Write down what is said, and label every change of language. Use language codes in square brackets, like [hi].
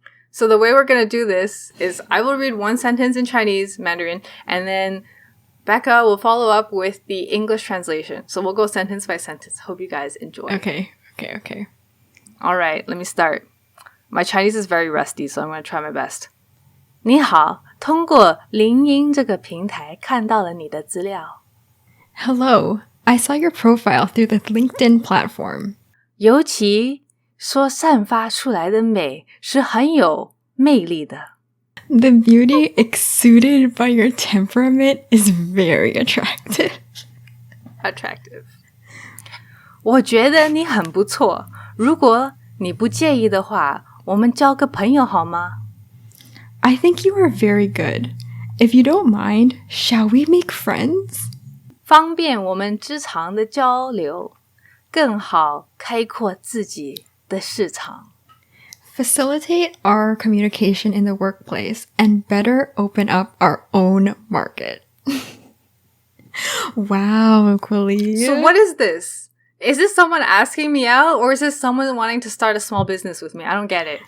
[en] So the way we're going to do this is I will read one sentence in Chinese, Mandarin, and then Becca will follow up with the English translation. So we'll go sentence by sentence. Hope you guys enjoy. Okay. All right, let me start. My Chinese is very rusty, so I'm going to try my best. [zh] 你好，通过lin音这个平台看到了你的资料。 [en] Hello, I saw your profile through the LinkedIn platform. [zh] 尤其说散发出来的美是很有魅力的。 [en] The beauty exuded by your temperament is very attractive. [zh] 我觉得你很不错，如果你不介意的话，我们交个朋友好吗？ [en] I think you are very good. If you don't mind, shall we make friends? [zh] 方便我们职场的交流，更好开阔自己的市场。 [en] Facilitate our communication in the workplace and better open up our own market. Wow, Quilly. So what is this? Is this someone asking me out, or is this someone wanting to start a small business with me? I don't get it.